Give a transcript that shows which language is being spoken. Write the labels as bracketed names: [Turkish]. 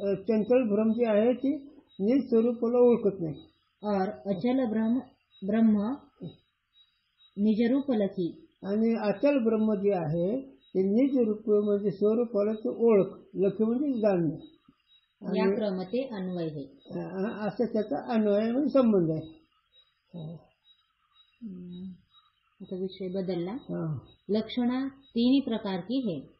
[Marathi] चंचल भ्रम जी आहे ती निज स्वरूपाला ओळखत नाही. [Hindi] और अचल ब्रह्म निजरूप लखी. [Marathi] आणि अचल ब्रह्म जे आहे ते निज रूप म्हणजे स्वरूपाला तो ओळख, लक्ष्य म्हणजे जाणणे. [Hindi] या क्रमते अन्वय है. [Marathi] असं त्याचा अन्वय म्हणजे संबंध आहे. आता विषय बदलला. [Hindi] लक्षणा तीन प्रकार की है.